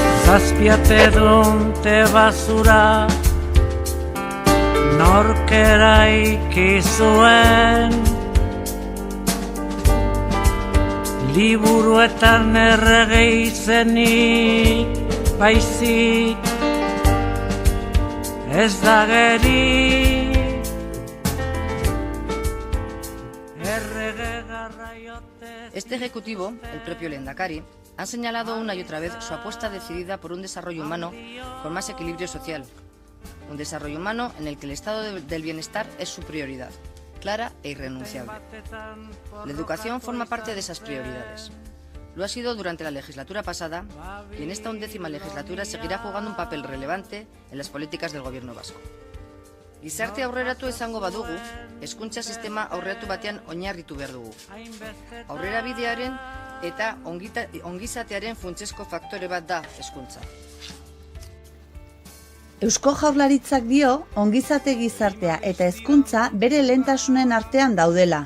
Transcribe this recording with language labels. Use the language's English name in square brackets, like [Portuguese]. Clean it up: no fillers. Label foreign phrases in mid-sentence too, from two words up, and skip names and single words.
[Spanish] Zazpiate dunte basura norkera ikizuen, liburuetan errege izenik baizik ez da geri. Este ejecutivo, el propio Lehendakari, han señalado una y otra vez su apuesta decidida por un desarrollo humano con más equilibrio social. Un desarrollo humano en el que el estado del bienestar es su prioridad, clara e irrenunciable. La educación forma parte de esas prioridades. Lo ha sido durante la legislatura pasada y en esta 11ª legislatura seguirá jugando un papel relevante en las políticas del gobierno vasco. [Basque] Gizarte aurreratu izango badugu, hezkuntza sistema aurreratu batean oinarritu behar dugu. Aurrerabidearen eta ongizatearen funtsezko faktore bat da hezkuntza. Eusko Jaurlaritzak dio ongizate gizartea eta hezkuntza bere lehentasunen artean daudela.